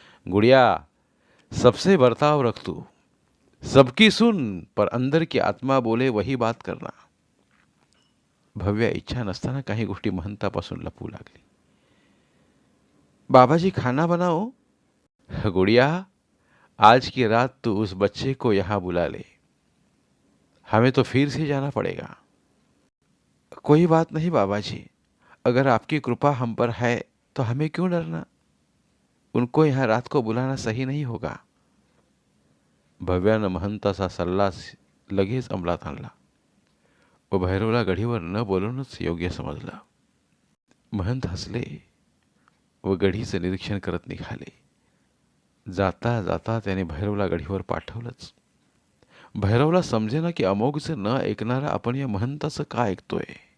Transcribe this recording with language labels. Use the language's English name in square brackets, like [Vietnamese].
[Hindi] गुड़िया, सबसे बर्ताव रख तू. सबकी सुन, पर अंदर की आत्मा बोले वही बात करना. [Marathi] भव्या इच्छा नसताना काही गोष्टी महंतापासून लपू लागली. [Hindi] बाबाजी, खाना बनाओ. गुड़िया, आज की रात तू उस बच्चे को यहाँ बुला ले. हमें तो फिर से जाना पड़ेगा. कोई बात नहीं बाबाजी, अगर आपकी कृपा हम पर है तो हमें क्यों डरना. उनको यहाँ रात को बुलाना सही नहीं होगा. [Marathi] भव्यानं महंताचा सल्ला लगेच अंमलात आणला व भैरवला गढीवर न बोलवणंच योग्य समजलं. महंत हसले व गढीचं निरीक्षण करत निघाले. जाता जाता त्याने भैरवला गढीवर पाठवलंच. भैरवला समजेना की अमोघचं न ऐकणारा आपण या महंताचं का ऐकतोय.